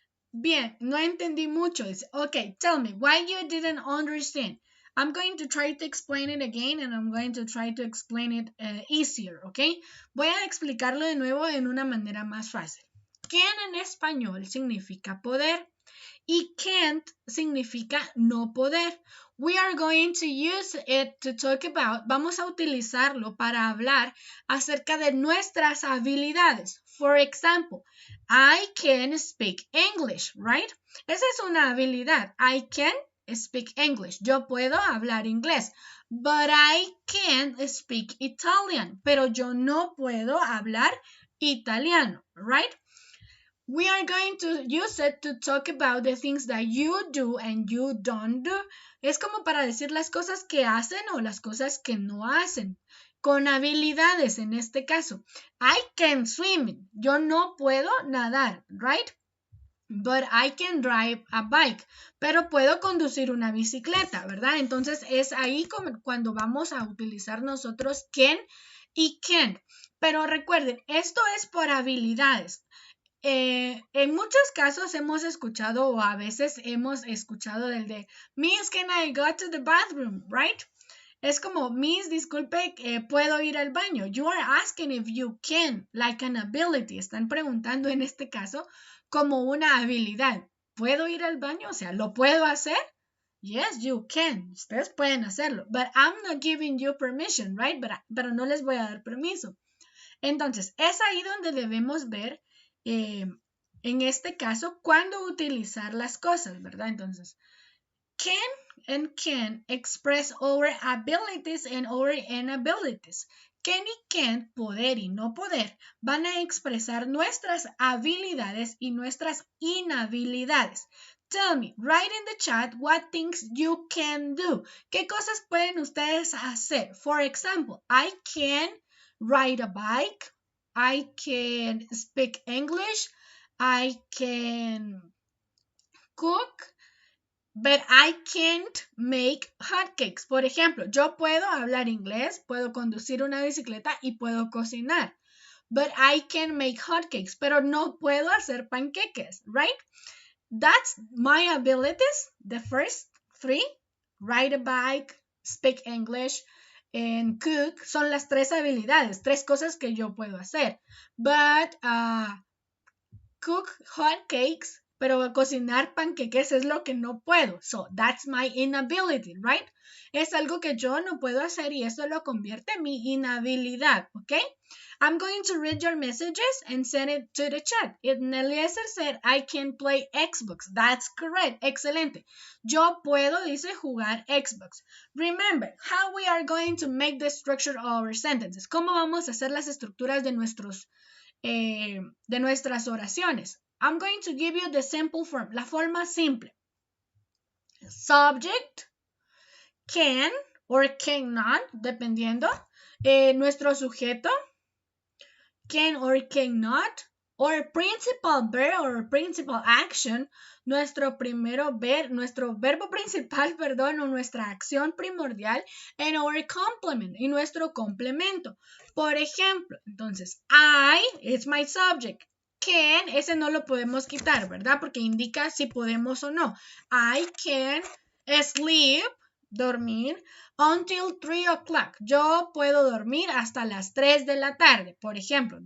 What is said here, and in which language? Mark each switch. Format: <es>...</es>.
<es>Bien, no entendí mucho.</es> <en>Okay, tell me why you didn't understand. I'm going to try to explain it again and I'm going to try to explain it easier, okay?</en> <es>Voy a explicarlo de nuevo en una manera más fácil. Can en español significa poder y can't significa no poder.</es> <en>We are going to use it to talk about,</en> <es>vamos a utilizarlo para hablar acerca de nuestras habilidades.</es> <en>For example, I can speak English, right?</en> <es>Esa es una habilidad.</es> <en>I can speak English.</en> <es>Yo puedo hablar inglés.</es> <en>But I can't speak Italian.</en> <es>Pero yo no puedo hablar italiano, right?</es> <en>We are going to use it to talk about the things that you do and you don't do.</en> <es>Es como para decir las cosas que hacen o las cosas que no hacen. Con habilidades en este caso.</es> <en>I can swim.</en> <es>Yo no puedo nadar,</es> <en>right? But I can drive a bike.</en> <es>Pero puedo conducir una bicicleta, ¿verdad? Entonces es ahí como cuando vamos a utilizar nosotros can y can't. Pero recuerden, esto es por habilidades. En muchos casos hemos escuchado o a veces hemos escuchado del de Miss,</es> <en>can I go to the bathroom,</en> <es>right? Es como, Miss, disculpe, ¿puedo ir al baño?</es> <en>You are asking if you can, like an ability.</en> <es>Están preguntando en este caso como una habilidad. ¿Puedo ir al baño? O sea, ¿lo puedo hacer?</es> <en>Yes, you can.</en> <es>Ustedes pueden hacerlo.</es> <en>But I'm not giving you permission, right?</en> <es>Pero no les voy a dar permiso. Entonces, es ahí donde debemos ver, en este caso, cuándo utilizar las cosas, ¿verdad?</es> <en>Entonces, can and can express our abilities and our inabilities.</en> <es>Can y can, poder y no poder, van a expresar nuestras habilidades y nuestras inhabilidades.</es> <en>Tell me, write in the chat what things you can do.</en> <es>¿Qué cosas pueden ustedes hacer?</es> <en>For example, I can ride a bike. I can speak English. I can cook. But I can't make hotcakes.</en> <es>Por ejemplo, yo puedo hablar inglés, puedo conducir una bicicleta y puedo cocinar.</es> <en>But I can make hotcakes,</en> <es>pero no puedo hacer panqueques, right?</es> <en>That's my abilities, the first three. Ride a bike, speak English, and cook</en> <es>son las tres habilidades, tres cosas que yo puedo hacer.</es> <en>But cook hot cakes,</en> <es>pero cocinar panqueques es lo que no puedo.</es> <en>So that's my inability, right?</en> <es>Es algo que yo no puedo hacer y eso lo convierte en mi inhabilidad, ¿ok?</es> <en>I'm going to read your messages and send it to the chat. Eliezer said, I can play Xbox. That's correct. Excelente.</en> <es>Yo puedo, dice, jugar Xbox.</es> <en>Remember, how we are going to make the structure of our sentences.</en> <es>¿Cómo vamos a hacer las estructuras de nuestras oraciones?</es> <en>I'm going to give you the simple form,</en> <es>la forma simple.</es> <en>Subject, can or cannot, dependiendo.</en> <es>Nuestro sujeto, can or cannot.</es> <en>Or principal verb or principal action,</en> <es>nuestro verbo principal, perdón, o nuestra acción primordial,</es> <en>and our complement,</en> <es>y nuestro complemento. Por ejemplo, entonces, I, it's my subject. Can, ese no lo podemos quitar, ¿verdad? Porque indica si podemos o no. I can sleep, dormir, until 3 o'clock. Yo puedo dormir hasta las 3 de la tarde, por ejemplo.</es>